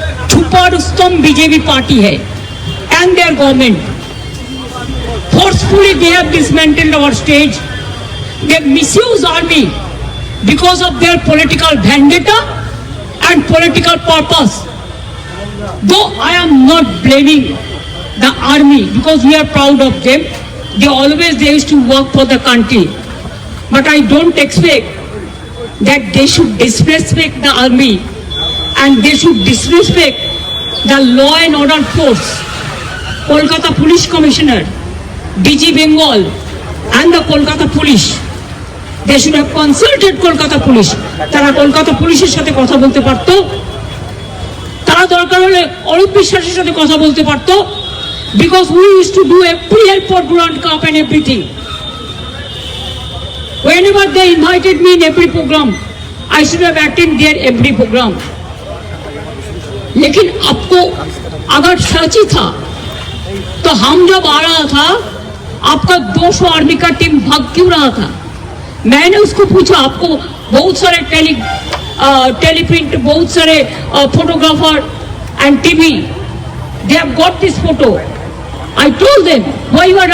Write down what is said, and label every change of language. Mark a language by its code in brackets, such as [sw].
[hi] छुपा Rustam BJP party है [en] and their government. Forcefully they have dismantled our stage. They misuse army because of their political vendetta and political purpose. Though I am not blaming the army because we are proud of them. They used to work for the country. But I don't expect that they should disrespect the army and they should disrespect the law and order force. Kolkata Police Commissioner, DG Bengal and the Kolkata Police, they should have consulted Kolkata Police. [bn] তারা কলকাতা পুলিশের সাথে কথা বলতে পারতো, তারা দরকার হলে অরূপ বিশ্বাসের সাথে কথা বলতে পারতো, [en] because we used to do every airport ground cup and everything. Whenever they invited me in every program, I should have attended their every program. [hi] लेकिन आपको अगर सच ही था तो हम जब आ रहा था आपका 200 आर्मी का टीम भाग क्यों रहा था? मैंने उसको पूछा, आपको बहुत सारे टेलीप्रिंट, बहुत सारे photographer [en] And TV, they have got this photo. I told them, why you are